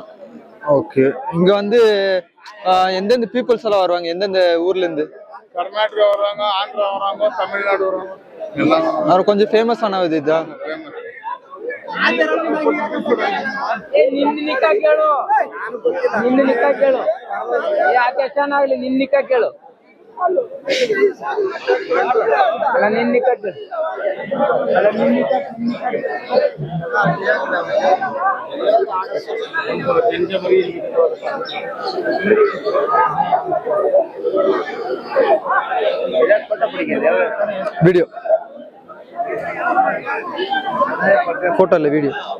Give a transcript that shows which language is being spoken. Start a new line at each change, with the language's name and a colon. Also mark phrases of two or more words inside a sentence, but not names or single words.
Tamil: ஓகே, இங்க வந்து எந்தெந்த பீப்புள்ஸ் எல்லாம் வருவாங்க? எந்தெந்த ஊர்ல இருந்து? கர்நாடகா வர்றாங்க, ஆந்திரா வர்றாங்க, தமிழ்நாடு வர்றாங்க. அவர் கொஞ்சம் ஃபேமஸ் ஆன இதுதான்.
Kannada: ನಿನ್ನ ಕೇಳು, ಯಾಕೆ ಚೆನ್ನಾಗ್ಲಿ ನಿನ್ನ ಕೇಳು. ಅಲ್ಲ ನಿನ್ನ ಕೇಳು.
Tamil: வீடியோ போட்டோ இல்ல வீடியோ.